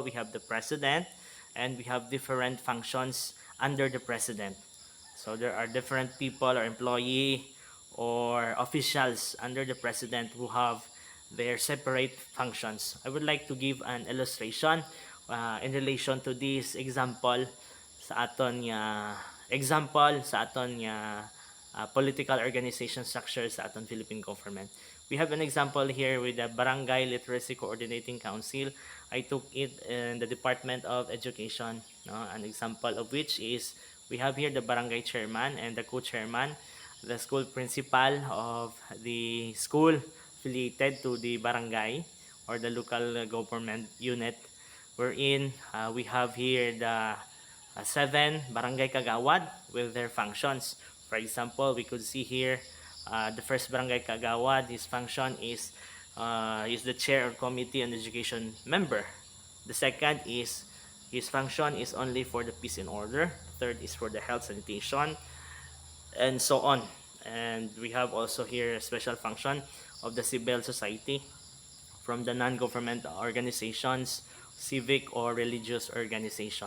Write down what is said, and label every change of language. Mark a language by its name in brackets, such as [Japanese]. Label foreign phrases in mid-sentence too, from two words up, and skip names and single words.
[English] We have the president, and we have different functions under the president. So there are different people or employee or officials under the president who have their separate functions. I would like to give an illustration in relation to this example [Hiligaynon] sa aton [English] political organization structure [Hiligaynon] sa aton [English] Philippine government. We have an example here with the Barangay Literacy Coordinating Council. I took it in the Department of Education. An example of which is we have here the barangay chairman and the co-chairman, the school principal of the school affiliated to the barangay or the local government unit, wherein we have here the 7 barangay kagawad with their functions. For example, we could see here the first barangay kagawad, his function is the chair of committee on education member. The second is his function is only for the peace and order. Third is for the health sanitation, and so on. And we have also here a special function of the civil society, from the non-government organizations, civic or religious organization.